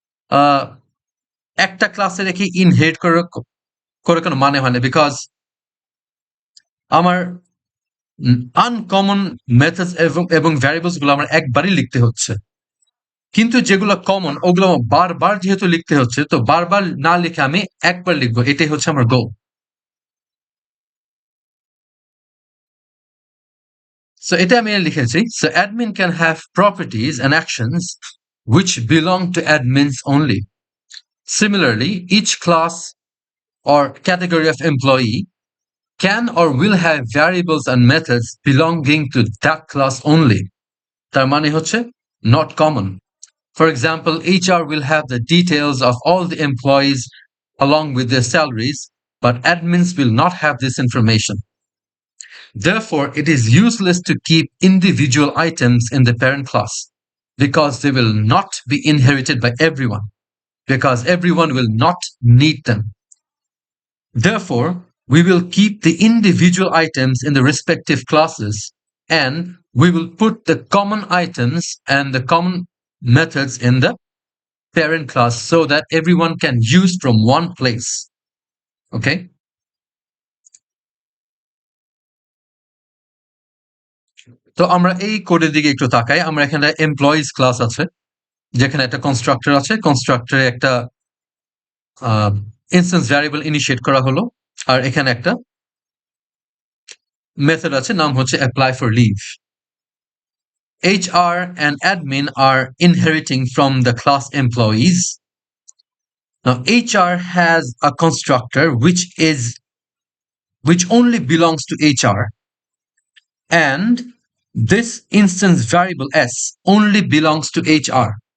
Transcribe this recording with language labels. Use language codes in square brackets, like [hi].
[bn] আহ, একটা ক্লাসে রেখে ইনহেরিট করে করে কোনো মানে হয় না, বিকজ আমার আনকমন মেথডস এবং ভ্যারিয়েবলস গুলো আমার একবারই লিখতে হচ্ছে, কিন্তু যেগুলো কমন ওগুলো আমার বারবার যেহেতু লিখতে হচ্ছে, তো বারবার না লিখে আমি একবার লিখবো, এটাই হচ্ছে আমার গোল। [en] So [bn] এটা আমি লিখেছি, [en] so admin can have properties and actions which belong to admins only. Similarly, each class or category of employee can or will have variables and methods belonging to that class only. [bn] তার মানে হচ্ছে [en] not common. For example, HR will have the details of all the employees along with their salaries, but admins will not have this information. Therefore, it is useless to keep individual items in the parent class because they will not be inherited by everyone, because everyone will not need them. Therefore, we will keep the individual items in the respective classes, and we will put the common items and the common methods in the parent class so that everyone can use from one place. Okay? [bn] তো আমরা এই কোডের দিকে একটু তাকাই। আমরা এখানে employees class আছে, যেখানে একটা কনস্ট্রাক্টর আছে, কনস্ট্রাক্টরে একটা ইনস্ট্যান্স ভ্যারিয়েবল ইনিশিয়েট করা হলো, আর এখানে একটা মেথড আছে, নাম হচ্ছে apply for leave. [en] HR and admin are inheriting from the class employees. Now HR has a constructor which only belongs to HR, and this instance variable s only belongs to HR.